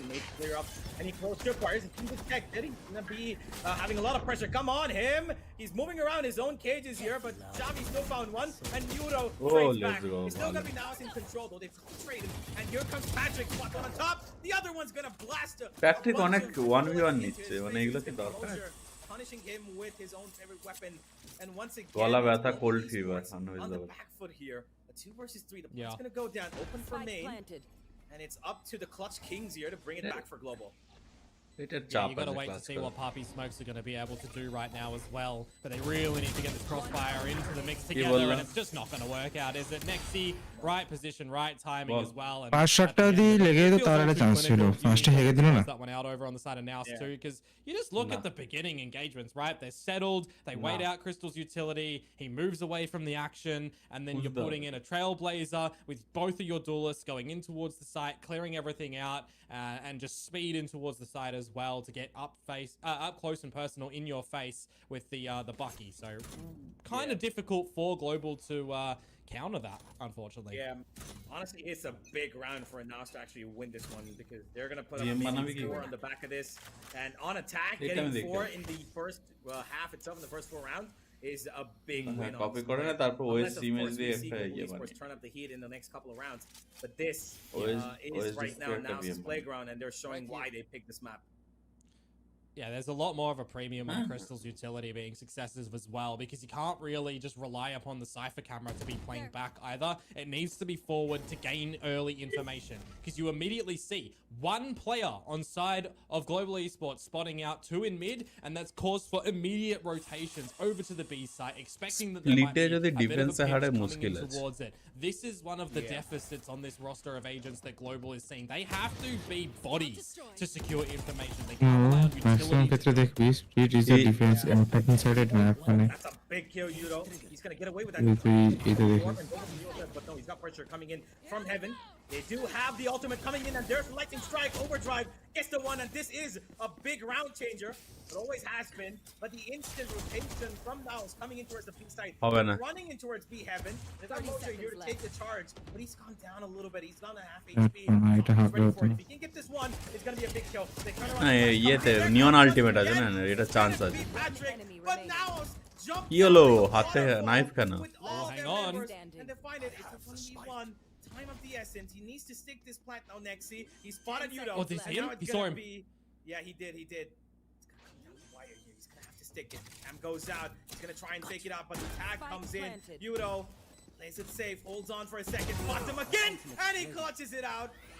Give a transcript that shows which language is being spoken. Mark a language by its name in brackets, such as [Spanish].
[English] He made clear up any close tripwires. If he detected, he's going to be having a lot of pressure. Come on, him! He's moving around his own cages here, but Javi still found one, and Yudo trades back. He's still going to be NAOS in control, though. They've traded, and here comes Patrick. One on top. The other one's going to blast [Bangla] Patrick অনেক 1v1 নিচ্ছে মানে এগুলো কি দরকার [English] punishing him with his own favorite weapon, and once again [Bangla] গলা ব্যথা cold fever [English] on the back foot here. A 2 versus 3. The plant's going to go down, open for main, and it's up to the Clutch Kings here to bring it back for global. Yeah, you got to wait to see what Poppy Smokes are going to be able to do right now as well. But they really need to get this crossfire into the mix together, and it's just not going to work out, is it? Nexi, right position, right timing as well. And [Bangla] পাঁচ শটটা দিয়ে লেগে তো তার একটা chance ছিল ফার্স্টে হেগে দিল না [English] that one out over on the side of NAOS too, because you just look at the beginning engagements, right? They're settled, they wait out Crystal's utility, he moves away from the action, and then you're putting in a Trailblazer with both of your duelists going in towards the site, clearing everything out, and just speed in towards the site as well to get up close and personal in your face with the Bucky. So kind of difficult for Global to counter that, unfortunately. Yeah, honestly, it's a big round for NAOS to actually win this one, because they're going to put up a 4 on the back of this, and on attack, getting 4 in the first half itself in the first 4 rounds is a big win. [Bangla] Copy করে না তারপর OS image দিয়ে একটা [English] turn up the heat in the next couple of rounds, but this is right now NAOS's playground, and they're showing why they picked this map. Yeah, there's a lot more of a premium on Crystal's utility being successes as well, because you can't really just rely upon the Cypher camera to be playing back either. It needs to be forward to gain early information, because you immediately see one player on side of Global Esports spotting out 2 in mid, and that's caused for immediate rotations over to the B site, expecting that there might be a bit of a pinch coming in towards it. This is one of the deficits on this roster of agents that Global is seeing. They have to be bodies to secure information. They can't allow utility. [Bangla] Maximum ক্ষেত্রে দেখবি [English] speed is the defence attacking sided map [Bangla] মানে [English] That's a big kill, Yudo. He's going to get away with that. [Bangla] এইটা দেখি [English] But no, he's got pressure coming in from heaven. They do have the ultimate coming in, and there's lightning strike, overdrive, gets the one, and this is a big round changer. It always has been, but the instant rotation from NAOS coming in towards the B side, running in towards B heaven. They've got Moser here to take the charge, but he's gone down a little bit. He's gone to half HP. He's ready for it. If he can get this one, it's going to be a big kill. They turn around. [Bangla] ইয়েতে নিয়ন ultimate আছে না এটা chance আছে [English] But NAOS jump [Bangla] কি হলো হাতে knife কেন [English] with all hang their on. members, and they find it. It's a 1v1. time of the essence. He needs to stick this plant now, Nexi. He spotted Yudo. Oh, did he see him? Now it's He saw gonna him. Yeah, he did. It's gonna come down the wire here. He's gonna have to stick it. Cam goes out. He's gonna try and take it out, but the tag comes in. Yudo plays it safe, holds on for a second, spots him again, and he clutches it out.